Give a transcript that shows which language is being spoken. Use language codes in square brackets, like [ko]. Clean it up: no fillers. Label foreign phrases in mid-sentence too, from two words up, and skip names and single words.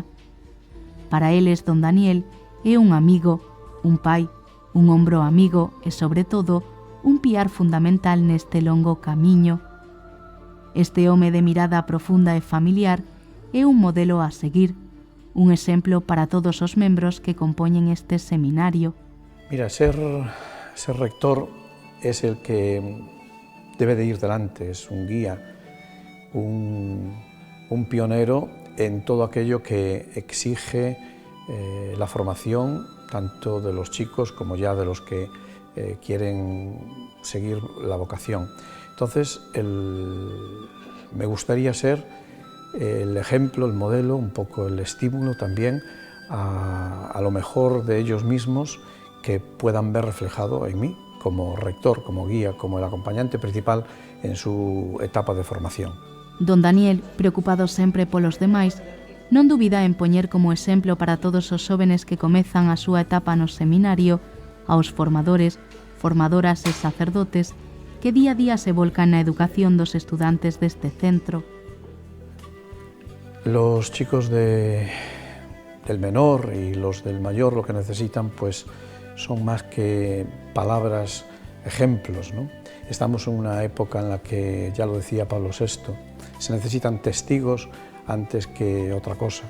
[gl] Para eles, Don Daniel é un amigo, un pai, un ombro amigo e, sobre todo, un piar fundamental neste longo camiño. Este home de mirada profunda e familiar é un modelo a seguir, un exemplo para todos os membros que compoñen este seminario. [es] Mira, ser rector es el que debe de ir delante, es un guía, un pionero en todo aquello que exige la formación tanto de los chicos como ya de los que quieren seguir la vocación. Entonces, me gustaría ser el ejemplo, el modelo, un poco el estímulo también a lo mejor de ellos mismos que puedan ver reflejado en mí como rector, como guía, como el acompañante principal en su etapa de formación. [gl] Don Daniel, preocupado sempre polos demais, non dubida en poñer como exemplo para todos os xóvenes que comezan a súa etapa no seminario aos formadores, formadoras e sacerdotes que día a día se volcan na educación dos estudantes deste centro. [es] Los chicos del menor y los del mayor lo que necesitan pues son más que palabras, ejemplos, ¿no? Estamos en una época en la que, ya lo decía Pablo VI, se necesitan testigos antes que otra cosa.